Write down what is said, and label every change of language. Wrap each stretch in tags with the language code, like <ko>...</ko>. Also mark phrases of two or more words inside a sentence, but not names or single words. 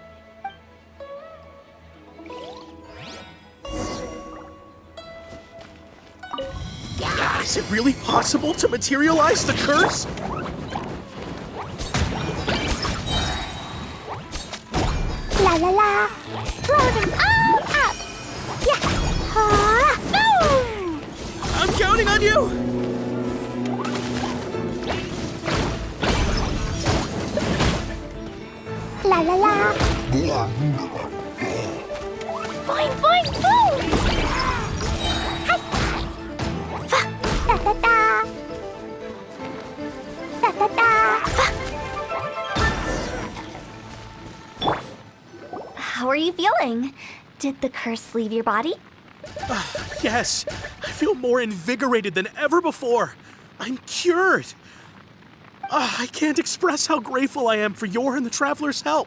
<en>Is it really possible to materialize the curse? La la la. Throw them all up. Yeah. Boom! I'm counting on you! La la la. Boing boing boom! Hi. Fa. Da da da. Da da da. Fa. How are you feeling? Did the curse leave your body? Yes, I feel more invigorated than ever before. I'm cured. I can't express how grateful I am for your and the Traveler's help.</en>